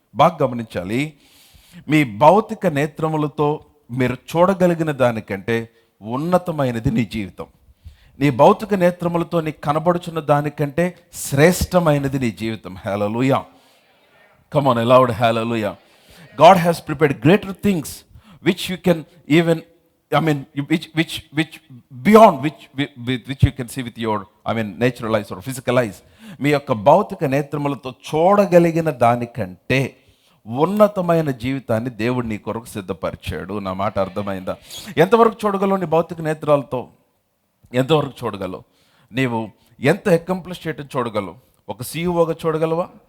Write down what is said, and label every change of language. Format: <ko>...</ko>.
<te>బాగా గమనించాలి. మీ భౌతిక నేత్రములతో మీరు చూడగలిగిన దానికంటే ఉన్నతమైనది నీ జీవితం. నీ భౌతిక నేత్రములతో నీకు కనబడుచున్న దానికంటే శ్రేష్టమైనది నీ జీవితం. హల్లెలూయా.</te> <en>Come on loud hallelujah. God has prepared greater things which you can even I mean, which beyond which you can see with your, I mean, natural eyes or physical eyes.</en> <te>మీ యొక్క భౌతిక నేత్రములతో చూడగలిగిన దానికంటే ఉన్నతమైన జీవితాన్ని దేవుడు నీ కొరకు సిద్ధపరిచాడు. నా మాట అర్థమైందా? ఎంతవరకు చూడగలవు నీ భౌతిక నేత్రాలతో? ఎంతవరకు చూడగలవు? నీవు ఎంత అకంప్లిష్ చేయటం చూడగలవు? ఒక సీఈఓగా చూడగలవా?</te>